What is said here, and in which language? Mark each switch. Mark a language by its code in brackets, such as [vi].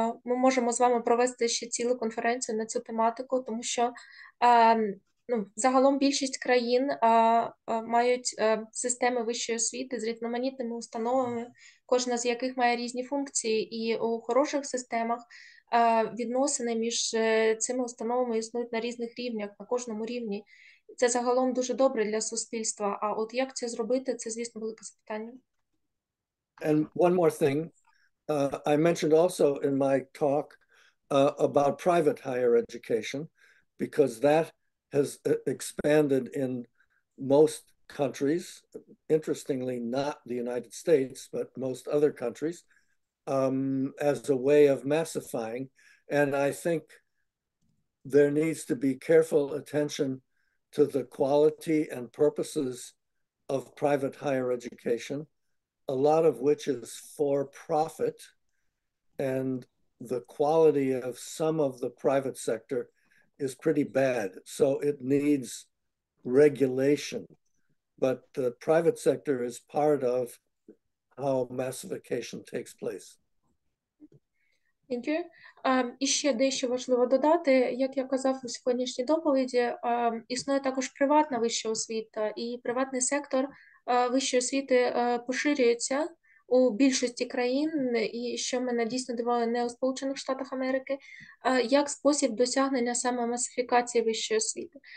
[uk] Ми можемо з вами провести ще цілу конференцію на цю тематику, тому що загалом більшість країн мають системи вищої освіти з різноманітними установами, кожна з яких має різні функції, і у хороших системах відносини між цими установами існують на різних рівнях, на кожному рівні. Це загалом дуже добре для суспільства. А от як це зробити, це, звісно, велике запитання. [en] And one more thing, I mentioned also in my talk about private higher education, because that has expanded in most countries, interestingly not the United States, but most other countries, as a way of massifying. And I think there needs to be careful attention to the quality and purposes of private higher education, a lot of which is for profit, and the quality of some of the private sector is pretty bad. So it needs regulation, but the private sector is part of how massification takes place. Thank you. [uk] І ще дещо важливо додати, як я казав у сьогоднішній доповіді, існує також приватна вища освіта, і приватний сектор вищої освіти поширюється у більшості країн, і що мене дійсно дивує, не у Сполучених Штатах Америки, як спосіб досягнення саме масифікації вищої освіти.